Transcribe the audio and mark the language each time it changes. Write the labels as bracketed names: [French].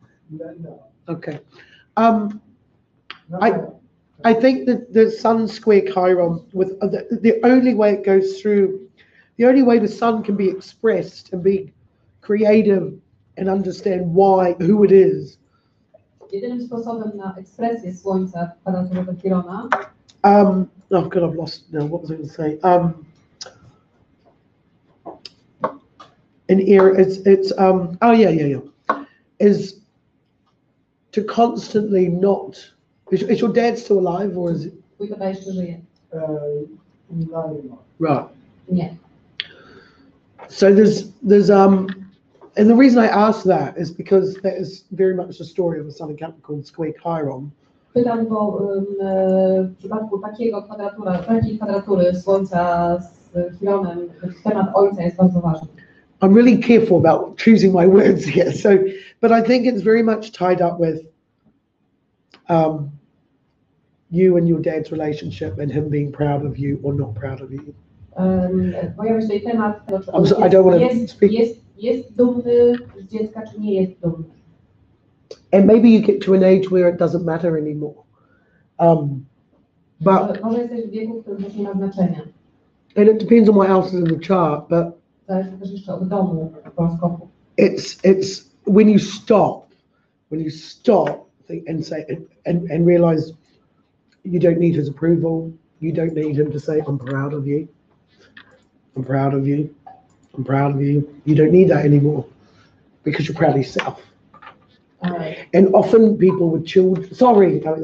[English] No. Okay. Not I- really. I think that the Sun square Chiron, with the only way it goes through, the only way the Sun can be expressed and be creative and understand who it is. [Polish] Jedynym sposobem na ekspresję Słońca w kwadraturze do Chirona [English] Oh God, I've lost now. What was I going to say? An era. It's Oh yeah. Is to constantly not. Is your dad still alive or is it? [Polish] twój tata jeszcze żyje. [English] No anymore. Right. [Polish] Nie. [English] So there's and the reason I ask that is because that is very much the story of a Sun in Capricorn square Chiron. [Polish] Pytam, bo w przypadku takiej kwadratury Słońca z Chironem temat ojca jest bardzo ważny. [English] I'm really careful about choosing my words here. So, but I think it's very much tied up with you and your dad's relationship and him being proud of you or not proud of you. [Polish] Pojawia się tutaj temat tego, czy [English] I'm sorry, I don't want to speak. [Polish] jest dumny z dziecka, czy nie jest dumny. [English] And maybe you get to an age where it doesn't matter anymore. But [Polish] Może jesteś w wieku, w którym już nie ma znaczenia. [English] and it depends on what else is in the chart. But [Polish] Zależy też jeszcze od domu horoskopu. [English] it's when you stop when you stop and say and realize you don't need his approval. You don't need him to say, I'm proud of you. I'm proud of you. I'm proud of you. You don't need that anymore because you're proud of yourself. And often people with children, sorry.